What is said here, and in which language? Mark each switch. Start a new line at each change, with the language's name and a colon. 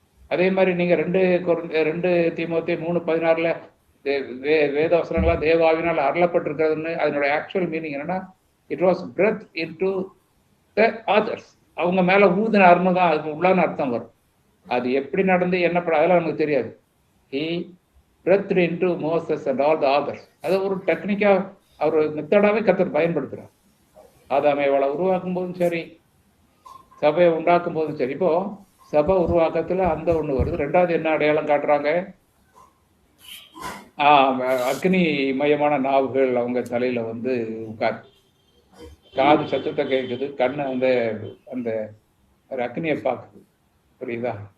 Tamil: அதே மாதிரி நீங்க 2 தீமோத்தேயு 3:16 வேத வசனங்களா தேவாவினால் அருளப்பட்டிருக்கிறதுன்னு அதனுடைய ஆக்சுவல் மீனிங் என்னன்னா,
English: It was breath into the others.
Tamil: அவங்க மேல ஊதினார்னு தான் அதுக்கு உள்ளான அர்த்தம் வரும். அது எப்படி நடந்து என்ன பண்ண அதெல்லாம் நமக்கு தெரியாது.
English: He breathed into Moses and all the others.
Tamil: அது ஒரு டெக்னிக்கா அவர் மெத்தடாவே கர்த்தர் பயன்படுத்துறார். ஆதாம் ஏவாளை உருவாக்கும் போதும் சரி, சபையை உண்டாக்கும் போதும் சரி. இப்போ சபை உருவாக்கத்துல அந்த ஒண்ணு வருது. 2வது என்ன அடையாளம் காட்டுறாங்க? அக்னி மயமான நாவுகள் அவங்க தலையில வந்து உட்காரு, காது சத்தத்தை கேட்குது, கண்ணு அந்த அந்த அக்னியை பார்க்குது. புரியுதா?